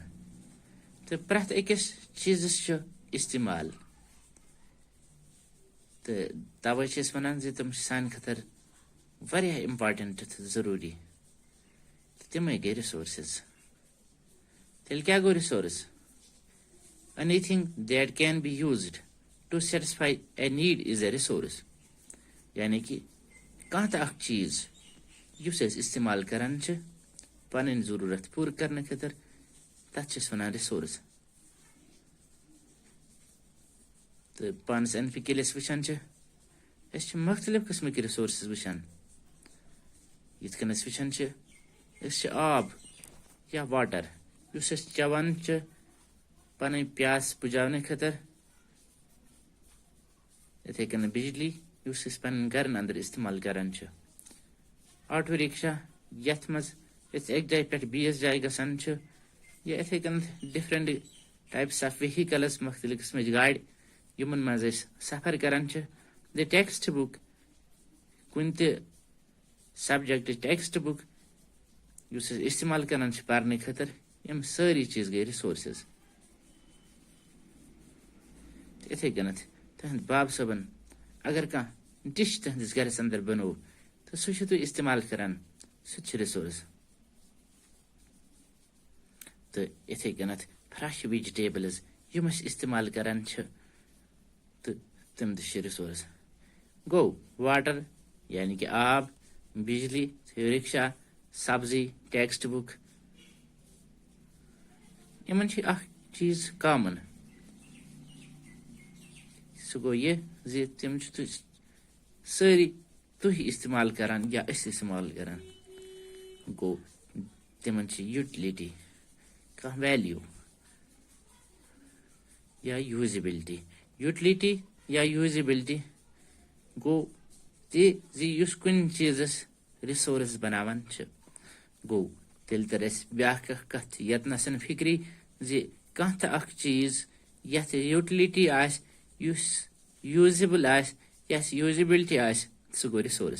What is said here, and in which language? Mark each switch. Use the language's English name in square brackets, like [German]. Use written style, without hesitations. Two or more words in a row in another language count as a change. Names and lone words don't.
[Kashmiri] तो प्रथ अकिस चीजस इस्तेमाल तो तवे वन तम सान खतर वारिया इम्पार्टेंट तो जरूरी। तम गई रिसोर्सेस। तेल क्या गो रिसोर्स? [English] Anything that can be used to satisfy a need is a resource. [Kashmiri] यानी कि कह चीज युस इस्तेमाल करान पन जरूरत पूर करने खतर तथ वन रिसोर्स। तो पानस अन पिक वुचान मुख्तलिफ किस्म के रिसोर्सेस वुचान। यन वुचान आब या वाटर युस चवान पन प्यास बुझाने खतर। इथे कन बिजली युस पन गरन अंदर इस्तेमाल करान। ऑटो रिक्शा यथ मज एक जाय पे बीस जाय गसान या इथे कन [English] different types of vehicles [Kashmiri] मुख्तलिफ किस्म गाड़ यमन मज सफर करान। [English] the text book [Kashmiri] कुन [English] subject text book [Kashmiri] युस इस्तेमाल करान पढ़ने खतर यम सारी चीज गई रिसोर्सेस। इथे कन तहद बाब सबन अगर कह डिश तहदिस गरस अंदर बनो तो सह तु इस्तेमाल करान सह रिसोर्स। तो इथे कन [English] fresh vegetables [Kashmiri] यम इस्तेमाल करान तो तम रिसोर्स। गो वाटर यानी कि आब, बिजली, रिक्शा, सब्जी, [English] text book [Kashmiri] इन चीज कॉमन। सह गो यह तम सारी तुह इस्तेमाल करान या इस्तेमाल करान। गो तिम यूटिलिटी कह वैल्यू या यूजिबिलिटी। यूटिलिटी या यूजिबिलिटी गो तुस कुन चीजस रिसोर्स बनावान गो तेल तर ब्या कथ यतनसन फिक्री कह चीज यथ [English] utility usable [Kashmiri] यस यूजिबिलिटी सह गो रिसोर्स।